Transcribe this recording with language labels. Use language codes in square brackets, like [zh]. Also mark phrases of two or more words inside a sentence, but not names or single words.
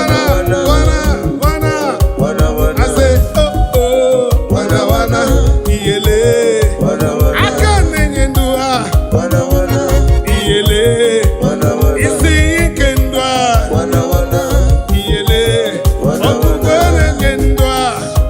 [ig] wana, wana. Wana, wana. [en] I say, [ig] oh, oh, wana, wana. Iyele. Wana, wana. Aka na-enye ndụ ha. Wana, wana. Iyele. Wana, wana. Isi ike ndụ ha. Wana, wana. Iyele. Wana, Ọkụkọ wana. na-enye ndụ ha.